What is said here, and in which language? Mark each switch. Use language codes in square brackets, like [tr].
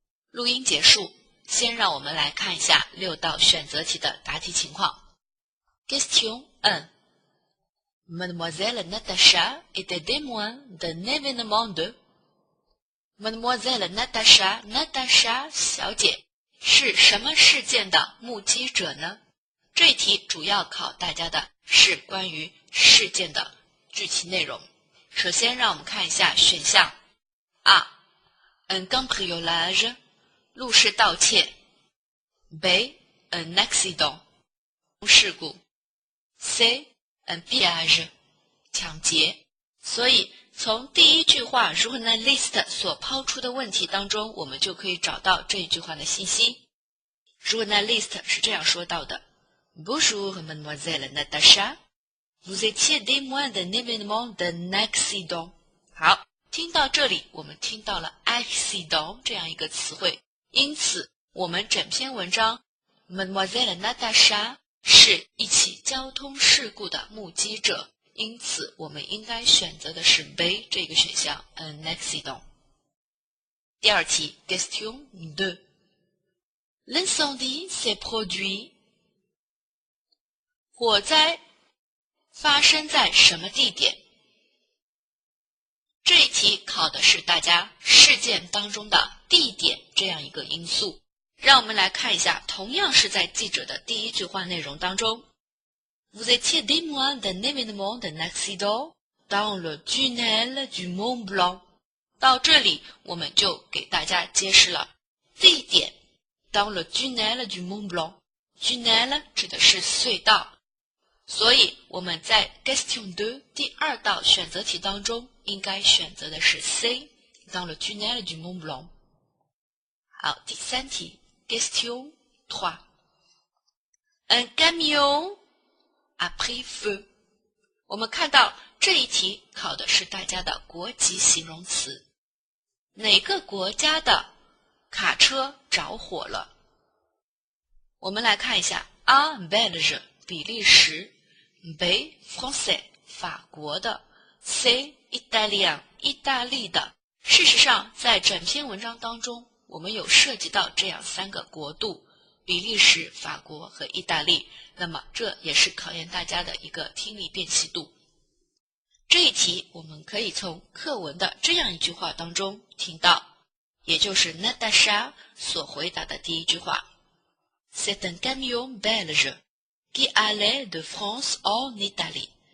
[zh] 录音结束，先让我们来看一下6道选择题的答题情况。 [fr] Question 1. Mademoiselle Natacha était témoin d'un événement de Mademoiselle Natacha [zh] 小姐是什么事件的目击者呢？这一题主要考大家的是关于事件的具体内容。首先让我们看一下选项 A. Un cambriolage 入室盗窃 B. [fr] Un accident 事故 C. Un pillage 抢劫。 [zh] 所以从第一句话 journaliste 所抛出的问题当中，我们就可以找到这一句话的信息。 [fr] journaliste [zh] 是这样说到的 [fr] Bonjour mademoiselle Natacha, vous étiez témoin d'un événement d'un accident。 [zh] 好，听到这里我们听到了 accident 这样一个词汇，因此我们整篇文章 mademoiselle Natacha 是一起交通事故的目击者，因此我们应该选择的是 B 这个选项 un accident。第二题 [fr] Question 2. L'incendie s'est produit [zh] 火灾发生在什么地点？这一题考的是大家事件当中的地点这样一个因素。让我们来看一下，同样是在记者的第一句话内容当中 [fr] Vous étiez témoin d'un événement d'un accident dans le tunnel du Mont Blanc。 [zh] 到这里我们就给大家揭示了地点 dans le tunnel du Mont Blanc。 tunnel 指的是隧道，所以我们在 Question 2第2道选择题当中应该选择的是 C dans le tunnel du Mont Blanc。好，第三题 [fr] Question 3. Un camion a pris feu。 [zh] 我们看到这一题考的是大家的国籍形容词，哪个国家的卡车着火了？我们来看一下 A. Belge 比利时 B. Français 法国的 C. Italien 意大利的。事实上在整篇文章当中我们有涉及到这样3个国度，比利时、法国和意大利，那么这也是考验大家的一个听力辨析度。这一题我们可以从课文的这样一句话当中听到，也就是 Natacha 所回答的第一句话 [fr] C'est un camion belge qui allait de France en Italie。